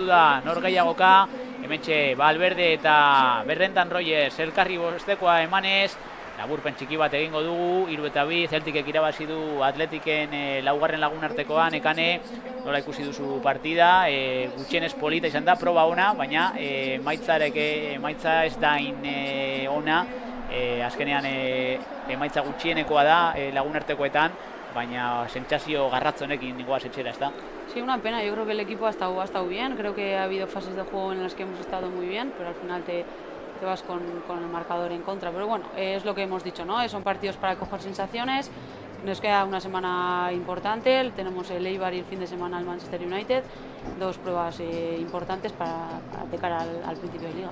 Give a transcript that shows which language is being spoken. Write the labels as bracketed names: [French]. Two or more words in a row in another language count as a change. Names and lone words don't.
[Basque] da nor gehiagoka, hementxe Valverde eta Brendan Rogers elkarri bostekoa emanez, laburpen txiki bat egingo dugu, 3-2, Celticek irabazi du Atletiken laugarren lagun artekoan, ekane, nola ikusi duzu partida, gutxienez polita izan da, proba ona, baina emaitza ez dain ona, azkenean emaitza gutxienekoa da lagunartekoetan, baina sentsazio garratzonekin goaz etxera, [Spanish] ¿está? Sí, una pena, yo creo que el equipo ha estado bien, creo que ha habido fases de juego en las que hemos estado muy bien, pero al final te vas con el marcador en contra, pero bueno, es lo que hemos dicho, ¿no? Son partidos para coger sensaciones, nos queda una semana importante, tenemos el Eibar y el fin de semana el Manchester United, dos pruebas importantes de cara al principio de liga.